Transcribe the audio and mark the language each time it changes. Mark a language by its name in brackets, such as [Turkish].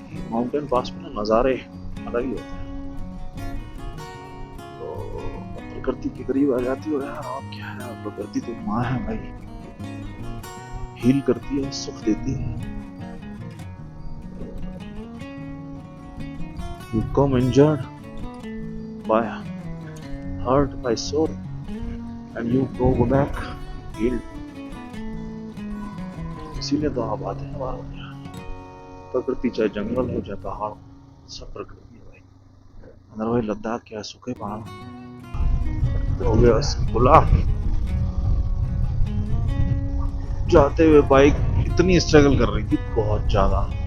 [Hindi] Mountain pass में ना नज़ारे अलग ही होते हैं। तो प्रकृति के करीब आ जाती हो यार, और क्या है, प्रकृति तो माँ है भाई, हील करती है, सुख देती है। [English] You come injured by hurt by sword and you go back healed. [Hindi] इसीलिए तो आप आते हैं बाहर। प्रकृति चाहे जंगल हो चाहे पहाड़, सब प्रकृति है भाई। अदरवाइज लद्दाख क्या सूखे पहाड़ हो गया खुला। जाते हुए बाइक इतनी स्ट्रगल कर रही थी, बहुत ज्यादा।